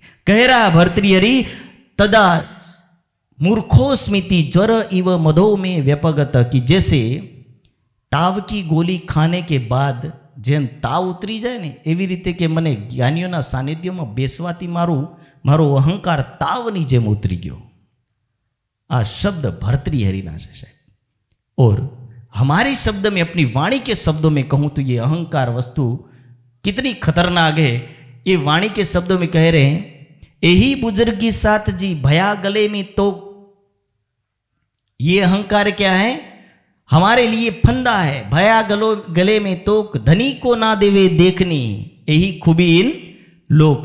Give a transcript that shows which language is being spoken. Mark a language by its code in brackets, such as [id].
[hi] कह रहा भर्तृहरि, [sa] तदा मूर्खो स्मृति ज्वर इव मधो में व्यपगत, [hi] कि जैसे ताव की गोली खाने के बाद [gu] જેમ તાવ ઉતરી જાય ને એવી રીતે કે મને જ્ઞાનીઓના સાનિધ્યમાં બેસવાથી મારો અહંકાર તાવની જેમ ઉતરી ગયો। આ શબ્દ ભર્તૃહરિના છે साहब। [hi] और हमारे शब्द में, अपनी वाणी के शब्दों में कहूँ तो ये अहंकार वस्तु कितनी खतरनाक है। ये वाणी के शब्दों में कह रहे हैं, यही बुजुर्गी साथ जी भया गले में, तो ये अहंकार क्या है? हमारे लिए फंदा है। भया गले में तोक, धनी को ना देवे देखनी, यही खूबी इन लोक।